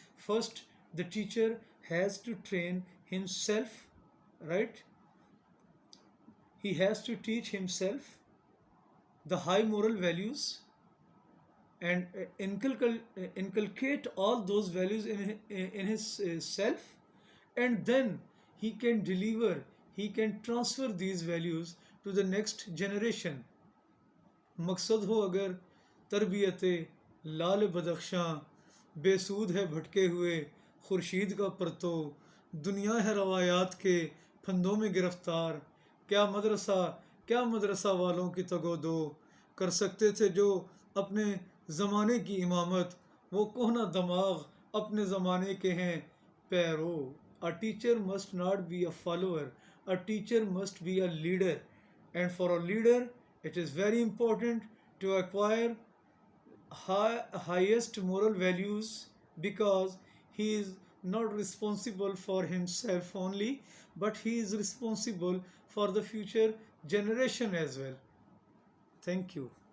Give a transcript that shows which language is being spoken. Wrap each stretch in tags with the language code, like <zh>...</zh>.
<en>First the teacher has to train himself, right. He has to teach himself the high moral values and inculcate all those values in his self, and then he can deliver, he can transfer these values to the next generation.</en> <ur>مقصد ہو اگر تربیت لال Badakhshan, بے سود ہے بھٹکے ہوئے خورشید کا پرتو، دنیا ہے روایات کے پھندوں میں گرفتار. کیا مدرسہ والوں کی تگو دو، کر سکتے تھے جو اپنے زمانے کی امامت، وہ کہنہ دماغ اپنے زمانے کے ہیں پیرو.</ur> <en>A teacher must not be a follower, a teacher must be a leader, and for a leader it is very important to acquire highest moral values, because he is not responsible for himself only, but he is responsible for the future generation as well. Thank you.</en>